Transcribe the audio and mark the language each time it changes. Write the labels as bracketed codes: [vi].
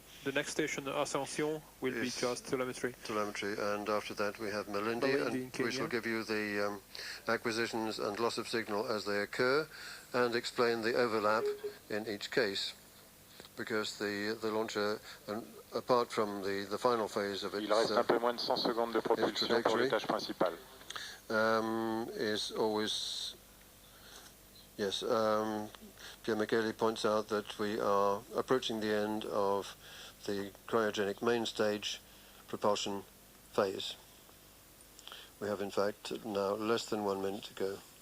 [en] The next station, Ascension, will be just telemetry. Telemetry, and after that we have Malindi, and we shall give you the acquisitions and loss of signal as they occur, and explain the overlap in each case, because the launcher, apart from the final phase of its [fr] Il reste un peu moins de 100 secondes de propulsion pour l'étage principal. [en] Is always, yes, Pierre Michele points out that we are approaching the end of the cryogenic main stage propulsion phase. We have in fact now less than 1 minute to go.